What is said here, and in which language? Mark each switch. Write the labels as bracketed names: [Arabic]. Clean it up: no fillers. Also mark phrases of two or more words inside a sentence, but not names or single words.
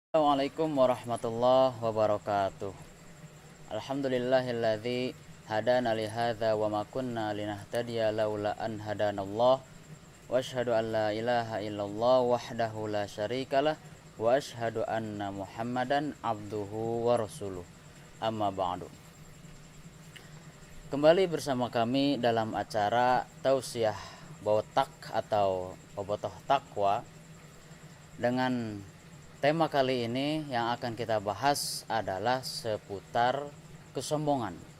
[Arabic] السلام عليكم ورحمة الله وبركاته. الحمد لله الذي هدانا لهذا وما كنا لنهتدي لولا أن هدانا الله. وأشهد أن لا إله إلا الله وحده لا شريك له وأشهد أن محمدا عبده ورسوله. أما بعد. [Indonesian] Kembali bersama kami dalam acara Tausiah Botak atau Bobotoh Takwa. Dengan tema kali ini yang akan kita bahas adalah seputar kesombongan.